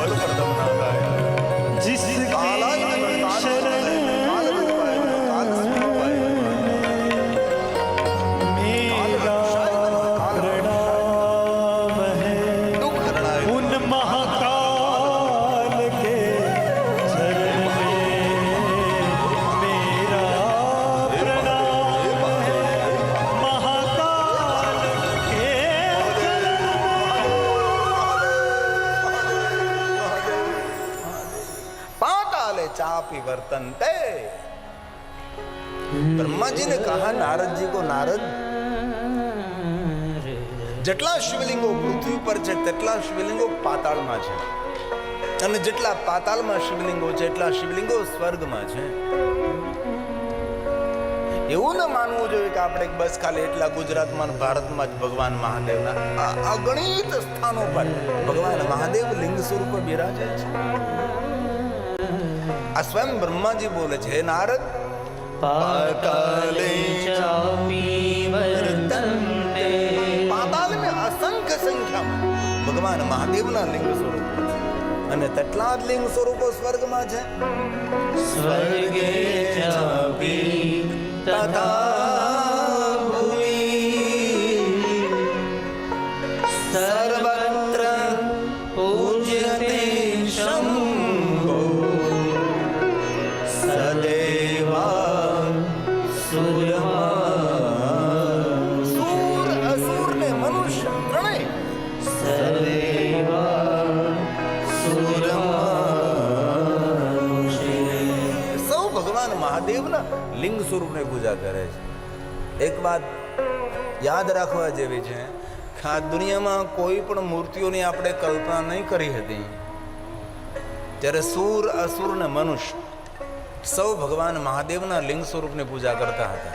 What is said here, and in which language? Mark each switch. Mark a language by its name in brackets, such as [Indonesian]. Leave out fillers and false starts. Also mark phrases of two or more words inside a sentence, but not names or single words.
[Hindi] जिसकी शरण मेरा प्रणाम है उन महाकाल के चरण में. मेरा प्रणाम है महाकाल के चरण [Sanskrit] पाताले चापी वर्तन्ते. [Hindi] ब्रह्मा जी ने कहा नारद जी को, नारद [Gujarati] જેટલા શિવલિંગો પૃથ્વી પર છે તેટલા શિવલિંગો પાતાળમાં છે, અને જેટલા પાતાળમાં શિવલિંગો છે એટલા શિવલિંગો સ્વર્ગમાં છે. એવું ન માનવું જોઈએ કે આપણે બસ ખાલી એટલા ગુજરાતમાં અને ભારતમાં જ ભગવાન મહાદેવના અગણિત સ્થાનો પર ભગવાન મહાદેવ લિંગ સ્વરૂપે બિરાજે છે. આ સ્વયં બ્રહ્માજી બોલે છે, હે નારદ, [Sanskrit] पाताले चापि वर्तन्ते [Hindi] पाताल में [Gujarati] અસંખ્ય સંખ્યામાં ભગવાન મહાદેવના લિંગ સ્વરૂપો છે અને તેટલા જ લિંગ સ્વરૂપો સ્વર્ગમાં છે. [Sanskrit] स्वर्गे चापि तथा भुवि सर्वत्र पूज्यते शम्भो सदेवा सूर्यमा [Gujarati] સૂર અસુર ને મનુષ્ય ત્રણેય [Sanskrit] सदेवा [Gujarati] સૌ ભગવાન મહાદેવના લિંગ સ્વરૂપની પૂજા કરે છે. એક વાત યાદ રાખવા જેવી છે કે આ દુનિયામાં કોઈ પણ મૂર્તિઓની આપણે કલ્પના નહીં કરી હતી ત્યારે સૂર અસુર ને મનુષ્ય સૌ ભગવાન મહાદેવના લિંગ સ્વરૂપની પૂજા કરતા હતા.